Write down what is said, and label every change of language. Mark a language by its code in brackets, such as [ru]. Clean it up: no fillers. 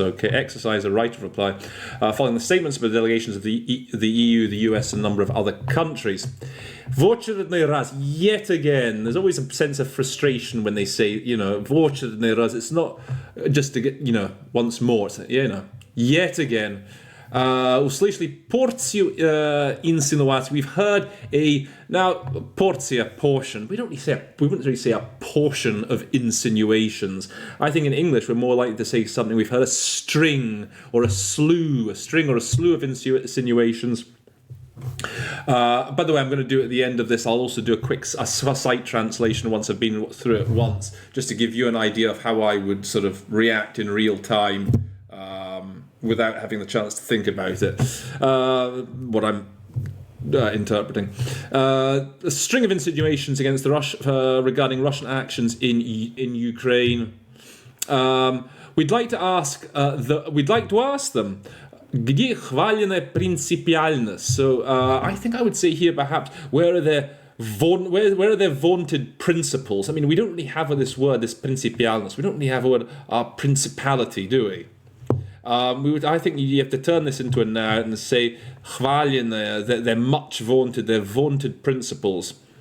[en] Okay, exercise a right of reply following the statements by the delegations of the EU, the US, and a number of other countries. [ru] В очередной раз, [en] yet again, there's always a sense of frustration when they say, [ru] в очередной раз. [en] It's not just to get, once more. It's, yet again. [ru] Услышали порцию инсинуаций. [en] We've heard порция, portion. We wouldn't really say a portion of insinuations. I think in English we're more likely to say something. We've heard a string or a slew of insinuations. By the way, I'm going to do at the end of this, I'll also do a site translation once I've been through it once, just to give you an idea of how I would sort of react in real time without having the chance to think about it, what I'm interpreting. A string of insinuations against the regarding Russian actions in Ukraine. We'd like to ask them [ru] Где хваленая принципиальность? [en] So I think I would say here perhaps where are their vaunted principles? I mean, we don't really have this word, this principialness. We don't really have a word, principality, do we? I think you have to turn this into a noun and say хваленая, they're much vaunted, they're vaunted principles.